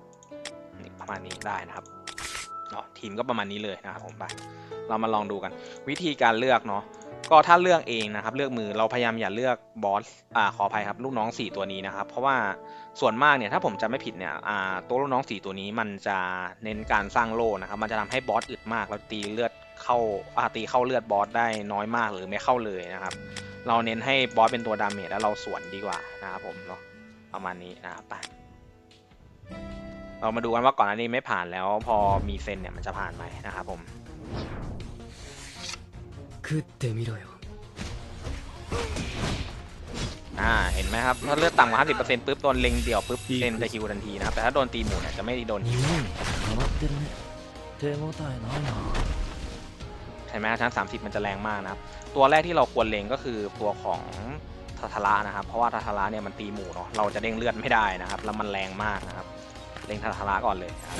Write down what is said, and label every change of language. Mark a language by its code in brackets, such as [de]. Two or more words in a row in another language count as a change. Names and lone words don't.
[th] ประมาณนี้ได้นะครับทีมก็ประมาณนี้เลยนะครับผมไปเรามาลองดูกันวิธีการเลือกเนาะก็ถ้าเลือกเองนะครับเลือกมือเราพยายามอย่าเลือกบอสขออภัยครับลูกน้อง4ตัวนี้นะครับเพราะว่าส่วนมากเนี่ยถ้าผมจำไม่ผิดเนี่ยตัวลูกน้อง4ตัวนี้มันจะเน้นการสร้างโล่นะครับมันจะทำให้บอสอึดมากแล้วตีเลือดเข้าตีเข้าเลือดบอสได้น้อยมากหรือไม่เข้าเลยนะครับเราเน้นให้บอสเป็นตัวดาเมจแล้วเราสวนดีกว่านะครับผมเนาะประมาณนี้นะครับไป เรามาดูกันว่าก่อนหน้านี้ไม่ผ่านแล้วพอมีเซนเนี่ยมันจะผ่านไหมนะครับผม [ja] 食ってみろよ [th] เห็นไหมครับถ้าเลือดต่ำกว่า 50% ปุ๊บโดนเล็งเดี่ยวปุ๊บเซนจะฮิวทันทีนะครับแต่ถ้าโดนตีหมู่เนี่ยจะไม่โดนฮิวใช่ไหมชั้น30มันจะแรงมากนะครับตัวแรกที่เราควรเล็งก็คือตัวของทาทาระนะครับเพราะว่าทาทาระเนี่ยมันตีหมู่เนาะเราจะเด้งเลือดไม่ได้นะครับแล้วมันแรงมากนะครับเล็งทาทาระก่อนเลย